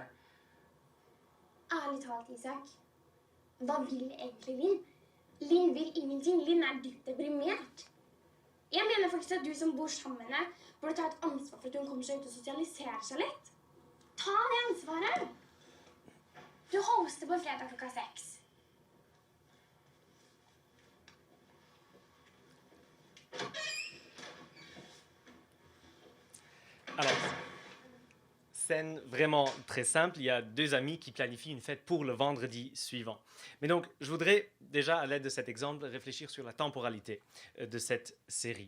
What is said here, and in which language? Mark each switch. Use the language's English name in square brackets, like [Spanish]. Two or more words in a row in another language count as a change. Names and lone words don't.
[Norwegian] Ærlig talt, Isak. Hva vil egentlig Linn? Linn vil ingenting. Linn er dypt deprimert. Jeg mener faktisk at du som bor sammen med henne burde ta et ansvar for at hun kommer seg ut og sosialiserer seg litt. Ta det ansvaret! Du hoster på fredag klokka 6. [French] Alors, scène vraiment très simple. Il y a deux amis qui planifient une fête pour le vendredi suivant. Mais donc, je voudrais déjà, à l'aide de cet exemple, réfléchir sur la temporalité de cette série.